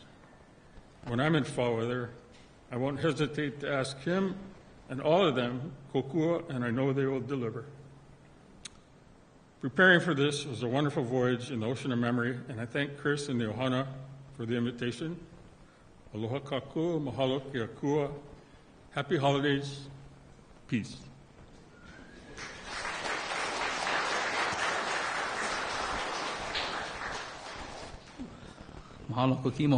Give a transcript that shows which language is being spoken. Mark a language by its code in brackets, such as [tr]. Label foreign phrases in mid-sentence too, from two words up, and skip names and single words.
[en] When I'm in foul weather, I won't hesitate to ask him and all of them, kokua, and I know they will deliver. Preparing for this was a wonderful voyage in the ocean of memory, and I thank Chris and the Ohana for the invitation. [haw] Aloha kākua, mahalo ki akua. [en] Happy holidays. Peace. [haw] Mahalo kokimo.